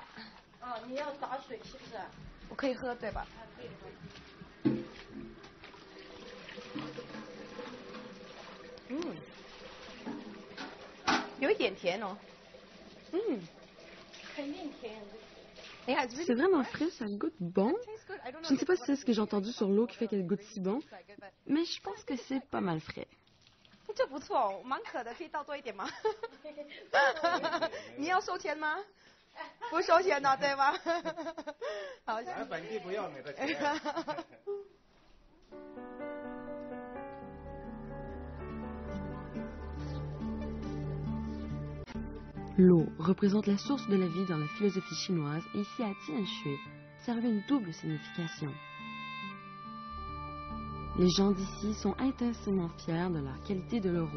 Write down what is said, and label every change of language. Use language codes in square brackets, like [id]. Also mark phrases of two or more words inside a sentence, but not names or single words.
[zh] 哦，你要打水是不是？我可以喝对吧？可以喝。有一点甜哦。肯定甜。 [fr] C'est vraiment frais, ça goûte bon. Je ne sais pas si c'est ce que j'ai entendu sur l'eau qui fait qu'elle goûte si bon, mais je pense que c'est pas mal frais. [zh] 这不错哦，蛮渴的，可以倒多一点吗？你要收钱吗？不收钱的，对吗？好，咱本地不要你的钱。 [fr] L'eau représente la source de la vie dans la philosophie chinoise et ici à Tian Shui, ça revêt une double signification. Les gens d'ici sont intensément fiers de la qualité de leur eau.